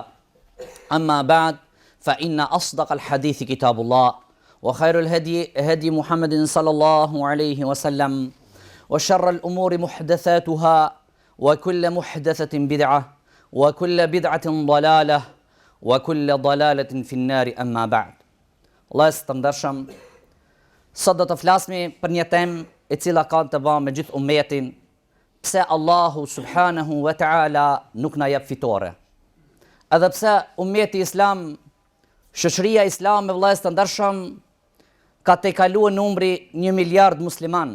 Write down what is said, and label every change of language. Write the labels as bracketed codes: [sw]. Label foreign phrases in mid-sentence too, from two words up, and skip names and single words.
[ar] أما بعد، فإن أصدق الحديث كتاب الله، وخير الهدي هدي محمد صلى الله عليه وسلم، وشر الأمور محدثاتها، وكل محدثة بدعة، وكل بدعة ضلالة، وكل ضلالة في النار. أما بعد. [sq] Allah të ndershëm, sot do të flasmi për një temë e cila ka të bëjë me gjithë ummetin, pse Allahu [ar] سبحانه وتعالى [sq] nuk na jep fitore. Edhe pse ummeti islam, shoqëria islame, vëllezër të ndershëm, ka tejkaluar numri 1 miliard musliman.